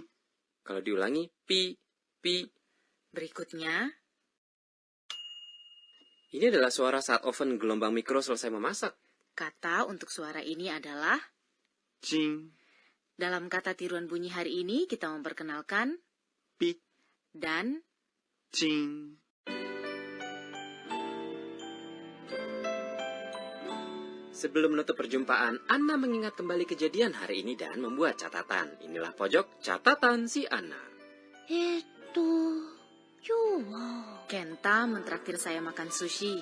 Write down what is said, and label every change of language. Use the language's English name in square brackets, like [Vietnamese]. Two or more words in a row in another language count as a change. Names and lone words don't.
[Indonesian] Kalau diulangi, pi, pi. berikutnya. Ini adalah suara saat oven gelombang mikro selesai memasak. Kata untuk suara ini adalah [Japanese] チン。 [Indonesian] dalam kata tiruan bunyi hari ini kita memperkenalkan [Japanese] ピッ。 [Indonesian] dan [Japanese] チン。 [Indonesian] Sebelum menutup perjumpaan, Anna mengingat kembali kejadian hari ini dan membuat catatan. Inilah pojok catatan si Anna. Kenta mentraktir saya makan sushi.